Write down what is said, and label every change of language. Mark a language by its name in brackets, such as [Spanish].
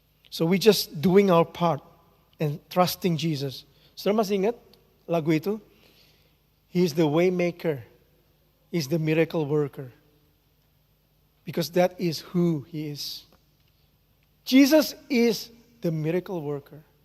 [English] So we just doing our part and trusting Jesus. [Indonesian] Saudara masih ingat lagu itu? [English] He is the way maker. He is the miracle worker. Because that is who he is. Jesus is the miracle worker.